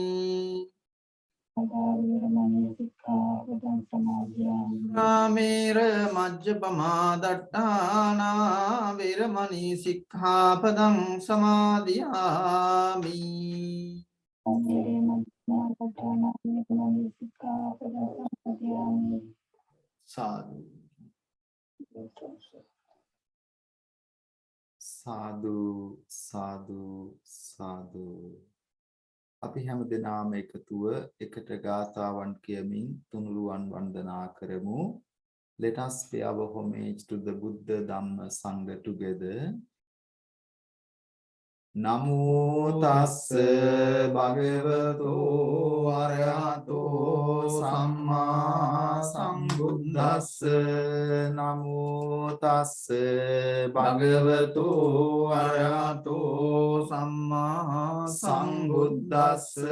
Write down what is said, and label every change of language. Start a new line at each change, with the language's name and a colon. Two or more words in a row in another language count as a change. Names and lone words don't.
Pali: කාමේර මජ්ජපමා දට්ඨානා වේරමණී සික්ඛාපදං සමාදියාමි සාදු සාදු සාදු සාදු.
Sinhala: අපි හැම දෙනාම එකතුව එකට ගාථාවන් කියමින් තුනුරුවන් වන්දනා කරමු.
English: Let us pay our homage to the Buddha, Dhamma, Sangha together.
Pali: Namo tassa bhagavato arahato samma sambuddhassa. Namo tassa bhagavato arahato samma sambuddhassa.